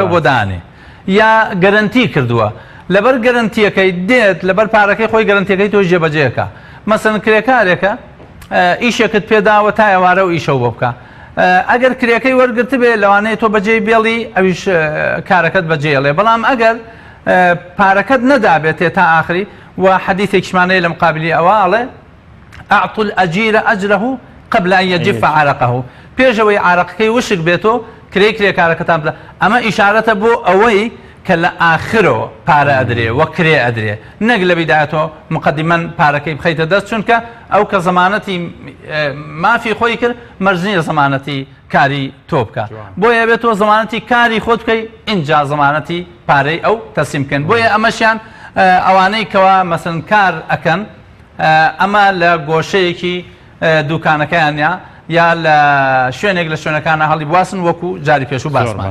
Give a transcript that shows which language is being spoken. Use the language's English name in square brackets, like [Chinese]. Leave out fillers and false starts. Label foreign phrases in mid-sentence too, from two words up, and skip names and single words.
[Central Kurdish] بۆ دانێ یا گەرنتی کردووە لەبەر گەرنتیەکەی دێت لەبەر پارەکەی خۆی گەرنتیەکەی تۆ جێبەجێەکە مەسەن کرێکارێکە ئیشێکت پێداوە تا ئێوارە و ئیشە بۆ بکە ئەگەر کرێکەی وەرگرت بێ لەوانەیە تۆ بەجێ بێڵی ئەویش کارەکەت بەجێڵێ بەڵام ئەگەر پارەکەت نەدابێتێ تا ئاخری و حەدیثێکیشمانەیە لە مقابلی ئەوواڵێ [Arabic] ئەعطوا الأجير أجره قبل أن يجف عرقه [Central Kurdish] پێشەوەی عرقەکەی وشک بێتۆ کرێکارەکەتان بدە ئەمە ئیشارەتە بۆ ئەوەی کە لە ئاخرەوە پارە ئەدرێ وە کرێ ئەدرێ نەک لە بیدایەتەوە مقدمەن پارەکەی بخەیتە دەست چونکە ئەو کە زەمانەتی مافی خۆی کرد مەرجنیە زەمانەتی کاری تۆ بکە بۆیە بێتەوە زەمانەتی کاری خۆت بکەی اینجا زەمانەتی پارەی ئەو تەسلیم بکەن بۆیە ئەمەشیان ئەوانەی کەوا مەسەن کار ئەکەن ئەمە لە گۆشەیەکی دوکانەکەیانیا یا لە شوێنێک لە شوێنەکانە هەڵی بواسن وەکو جاری پێش و باسمان.